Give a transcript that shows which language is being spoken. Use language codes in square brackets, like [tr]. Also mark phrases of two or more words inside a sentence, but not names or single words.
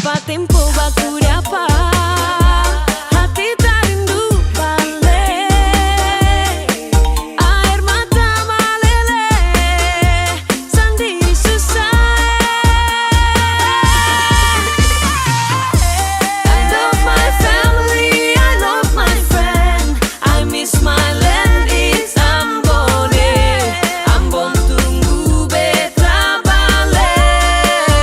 [abs] tempo baku dapat, hati tak rindu balik. Air mata meleleh, sendiri susah. [en] I love my family, I love my friend, I miss my land, it's Ambon. [abs] Ambon tunggu beta balik.